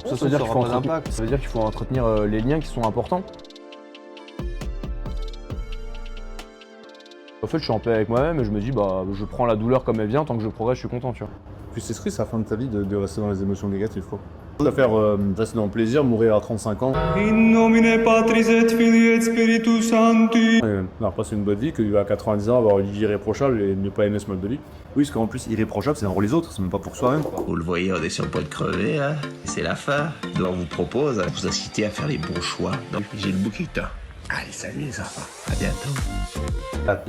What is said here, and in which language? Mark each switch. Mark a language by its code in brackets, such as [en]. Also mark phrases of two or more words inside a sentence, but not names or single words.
[fr] Ça veut dire qu'il faut entretenir les liens qui sont importants. En fait, je suis en paix avec moi-même et je me dis, bah, je prends la douleur comme elle vient, tant que je progresse, je suis content, tu vois. Puis c'est triste à la fin de ta vie de rester dans les émotions négatives, quoi. Tu vas faire rester dans le plaisir, mourir à 35 ans. [la] In nomine Patris et Filii et Spiritus Sancti. [fr] Non, passer une bonne vie, que à 90 ans avoir une vie irréprochable et ne pas aimer ce mode de vie. Oui, parce qu'en plus, irréprochable, c'est pour les autres, c'est même pas pour soi-même. Vous le voyez, on est sur le point de crever, hein. C'est la fin. Donc on vous propose, vous inciter à faire les bons choix. Donc j'ai le bouquet. Allez, salut les enfants. À bientôt.